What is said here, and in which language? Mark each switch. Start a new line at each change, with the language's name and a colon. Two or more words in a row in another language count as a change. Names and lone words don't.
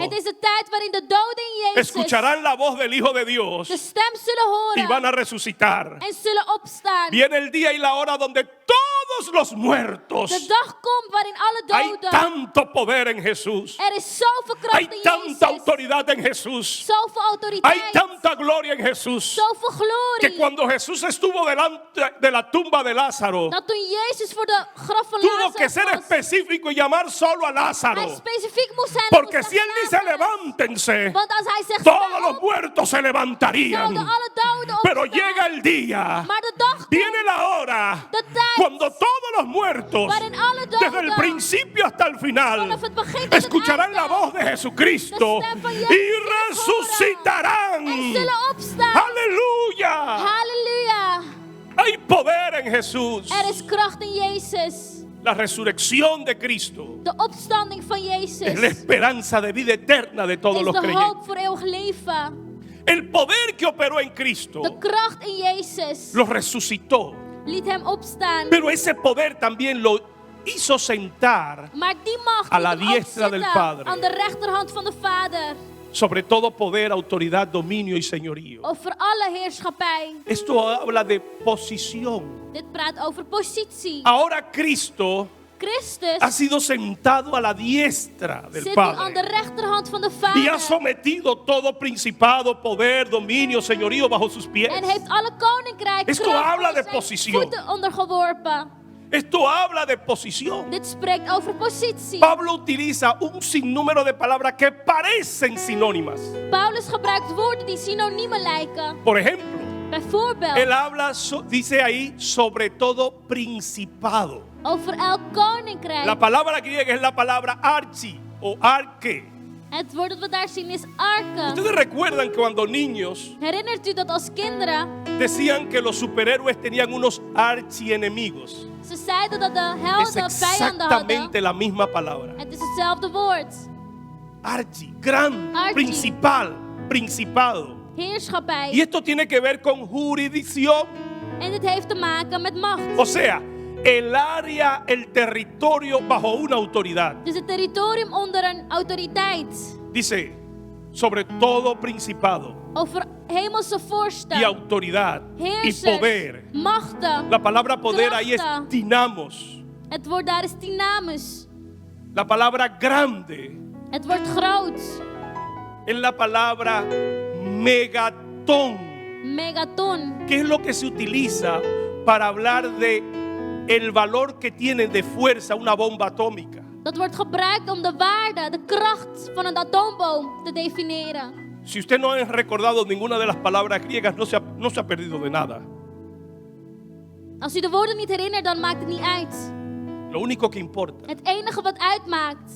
Dutch: Het is de tijd waarin de doden in Jezus
Spanish: escucharán la voz del Hijo de Dios
Dutch: de stem zullen
Spanish: y van
Dutch: horen
Spanish: a resucitar.
Dutch: en zullen opstaan.
Spanish: Viene el día y la hora donde todos los muertos,
Dutch: De dag komt waarin alle
Spanish: hay
Dutch: doden,
Spanish: tanto poder en Jesús,
Dutch: er is zoveel
Spanish: hay
Dutch: kracht in
Spanish: tanta
Dutch: Jezus,
Spanish: autoridad en Jesús,
Dutch: zoveel
Spanish: hay
Dutch: autoriteit,
Spanish: tanta gloria en Jesús,
Dutch: zoveel
Spanish: que
Dutch: glorie,
Spanish: cuando Jesús estuvo delante de la tumba de Lázaro,
Dutch: dat toen Jezus voor de graf van
Spanish: tuvo que ser
Dutch: Lazarus was,
Spanish: específico y llamar solo a Lázaro.
Dutch: hij specifiek moest zijn. en
Spanish: Porque
Dutch: moest
Spanish: si él dice
Dutch: zeggen,
Spanish: levántense,
Dutch: want als hij zegt,
Spanish: todos
Dutch: sta
Spanish: los
Dutch: op,
Spanish: muertos se levantarían.
Dutch: zouden alle doden
Spanish: Pero
Dutch: opstaan.
Spanish: llega el día,
Dutch: Maar de dag komt
Spanish: viene la hora,
Dutch: de tijd
Spanish: cuando todos los muertos,
Dutch: waarin alle
Spanish: desde el
Dutch: doden
Spanish: principio hasta el final,
Dutch: vanaf het begin tot het
Spanish: escucharán la
Dutch: einde
Spanish: voz de Jesucristo
Dutch: de stem van Jezus
Spanish: y
Dutch: zullen horen
Spanish: resucitarán.
Dutch: en zullen opstaan.
Spanish: Aleluya.
Dutch: Halleluja.
Spanish: Hay poder en Jesús.
Dutch: Er is kracht in Jezus.
Spanish: La resurrección de Cristo
Dutch: De opstanding van
Spanish: es la
Dutch: Jezus
Spanish: esperanza de vida eterna de todos
Dutch: is
Spanish: los
Dutch: de
Spanish: creyentes.
Dutch: hoop voor eeuwig leven.
Spanish: El poder que operó en Cristo
Dutch: De kracht in Jezus
Spanish: lo resucitó.
Dutch: liet hem opstaan.
Spanish: Pero ese poder también lo hizo sentar
Dutch: Maar die macht
Spanish: a la
Dutch: liet hem ook
Spanish: diestra del
Dutch: zitten
Spanish: Padre.
Dutch: aan de rechterhand van de Vader.
Spanish: sobre todo poder, autoridad, dominio y señorío.
Dutch: Over alle heerschappij.
Spanish: Esto habla de posición.
Dutch: Dit praat over positie.
Spanish: Ahora Cristo
Dutch: Christus
Spanish: ha sido sentado a la diestra del
Dutch: zit nu aan de
Spanish: Padre
Dutch: rechterhand van de
Spanish: y ha
Dutch: Vader.
Spanish: sometido todo principado, poder, dominio, señorío bajo sus pies.
Dutch: En heeft alle koninkrijken
Spanish: Esto habla de
Dutch: zijn
Spanish: posición.
Dutch: voeten ondergeworpen.
Spanish: Esto habla de posición.
Dutch: Dit spreekt over positie.
Spanish: Pablo utiliza un sinnúmero de palabras que parecen sinónimas.
Dutch: Paulus gebruikt woorden die synoniemen lijken.
Spanish: Por ejemplo,
Dutch: Bijvoorbeeld
Spanish: él habla, dice ahí, sobre todo principado.
Dutch: over elk koninkrijk.
Spanish: La palabra griega es la palabra archi o arche.
Dutch: Het woord dat we daar zien is arke.
Spanish: Ustedes recuerdan que cuando niños
Dutch: Herinnert u dat als kinderen
Spanish: decían que los superhéroes tenían unos archienemigos.
Dutch: ze zeiden dat de
Spanish: Es
Dutch: helden vijanden hadden?
Spanish: exactamente la misma palabra.
Dutch: Het is hetzelfde woord.
Spanish: Archi, gran,
Dutch: Archi.
Spanish: principal, principado. Y
Dutch: Heerschappij.
Spanish: esto tiene que ver con jurisdicción.
Dutch: En dit heeft te maken met macht.
Spanish: O sea, el área, el territorio bajo una autoridad.
Dutch: Dus het territorium onder een autoriteit.
Spanish: Dice, sobre todo principado
Dutch: Over hemelse
Spanish: y
Dutch: vorsten.
Spanish: autoridad y
Dutch: Heersers.
Spanish: poder.
Dutch: Machten.
Spanish: La palabra poder ahí es
Dutch: Krachten.
Spanish: dinamos.
Dutch: Het woord daar is dynamis.
Spanish: La palabra grande
Dutch: Het woord groot.
Spanish: es la palabra megatón,
Dutch: Megaton.
Spanish: que es lo que se utiliza para hablar de el valor que tiene de fuerza una bomba atómica.
Dutch: Dat wordt gebruikt om de waarde, de kracht van een atoomboom te definiëren.
Spanish: Si usted no ha recordado ninguna de las palabras griegas, no se ha perdido de nada.
Dutch: Als u de woorden niet herinnert, dan maakt het niet uit.
Spanish: Lo único que importa
Dutch: Het enige wat uitmaakt